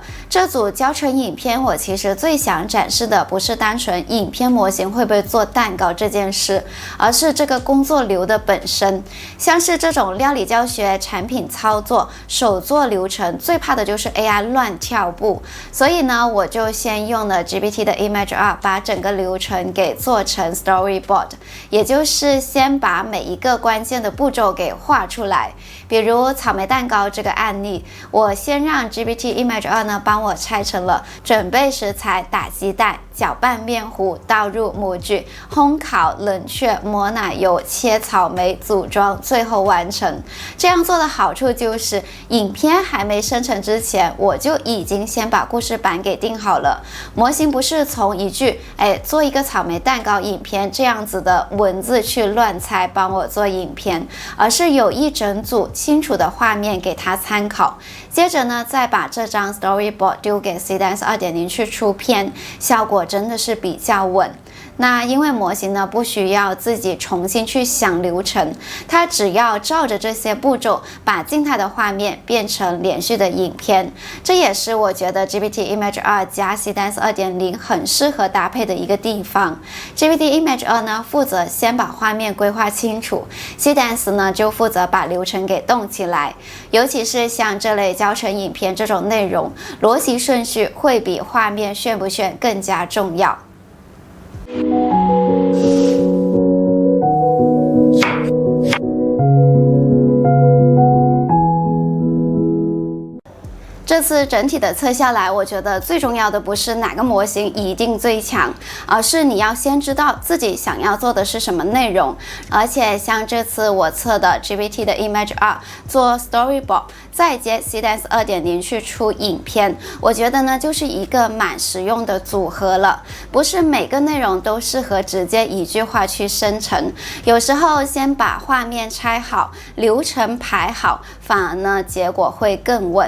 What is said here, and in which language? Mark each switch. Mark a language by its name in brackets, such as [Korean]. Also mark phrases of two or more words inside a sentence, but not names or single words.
[Chinese] 這組教程影片，我其實最想展示的不是單純影片模型會不會做蛋糕這件事，而是這個工作流的本身。像是這種料理教學、產品操作、手作流程，最怕的就是 AI 亂跳步。所以呢，我就先用了 GPT 的 Imager 把整個流程給做成 Storyboard， 也就是先把每一個關鍵的步驟給畫出來。比如草莓蛋糕這個案例，我先讓 GPT Imager 呢幫我拆成了準備食材、打雞蛋、攪拌麵糊、倒入模具、烘烤、冷卻、抹奶油、切草莓、組裝，最後完成。這樣做的好處就是，影片還沒生成之前，我就已經先把故事板給定好了。模型不是從一句做一個草莓蛋糕影片這樣子的文字去亂猜幫我做影片，而是有一整組清楚的畫面給他參考。接着呢，再把這張 Storyboard 丟給 Cdance 2.0去出片，效果真的是比較穩。那因為模型呢不需要自己重新去想流程，它只要照着這些步驟把靜態的畫面變成連續的影片。這也是我覺得 GPT Imager 加 Cdance 2.0 很適合搭配的一個地方。GPT Imager 呢負責先把畫面規劃清楚， Cdance 呢就負責把流程給動起來。尤其是像這類教程影片這種內容，邏輯順序會比畫面炫不炫更加重要。這次整體的測下來，我覺得最重要的不是哪個模型一定最強，而是你要先知道自己想要做的是什麼內容。而且像這次我測的 GPT 的 Imager 做 Storyboard， 再接 Cdance 2.0 去出影片，我覺得呢就是一個蠻實用的組合了。不是每個內容都適合直接一句話去生成，有時候先把畫面拆好，流程排好，反而呢結果會更穩。